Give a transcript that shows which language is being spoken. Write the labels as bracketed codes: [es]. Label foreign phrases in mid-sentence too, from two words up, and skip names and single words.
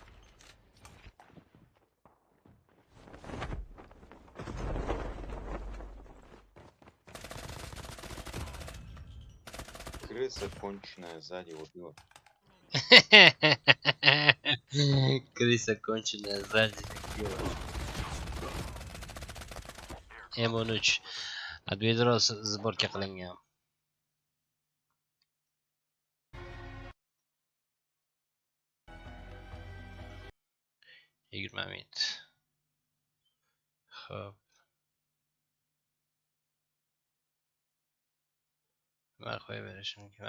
[ru] Крыса конченая сзади убила. Крыса конченая сзади. [uz] M13 Advedro сборка qilingan. Yigirma minut. Xo'p. Nima qo'yib berish mumkin?